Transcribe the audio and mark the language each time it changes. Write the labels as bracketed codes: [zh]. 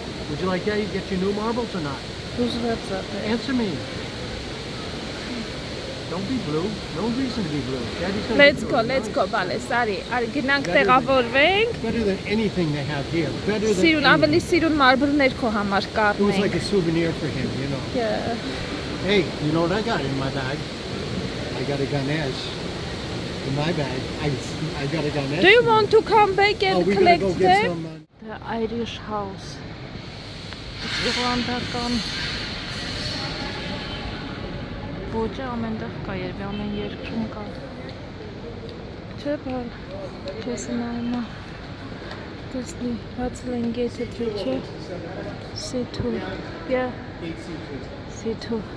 [en] Would you like Daddy to get you new marbles or not? Answer me. Don't be blue. No reason to be blue. Daddy's gonna Let's go, Balis. [hy] Արի, գնանք տեղավորվենք. [en] Better than anything they have here. Better than [hy] Սիրուն, ավելի սիրուն մարբլներ քո համար [en] It was like [hy] կառնենք։ [en] a souvenir for him, you know. Yeah. Hey, you know what I got in my bag? I got a Ganesh. In my bag, I got a Ganesh. Do you want to come back and we're gonna collect go get them? some. The Irish house. [hy] Իռլանդական ոճը ամենտեղ կա, երբ ամեն երկրում կա։ Չէ՞ բալ, քեզ նայում է։ Տեսնի, բացել են գետը թե չէ։ [en] C2. Yeah. C2.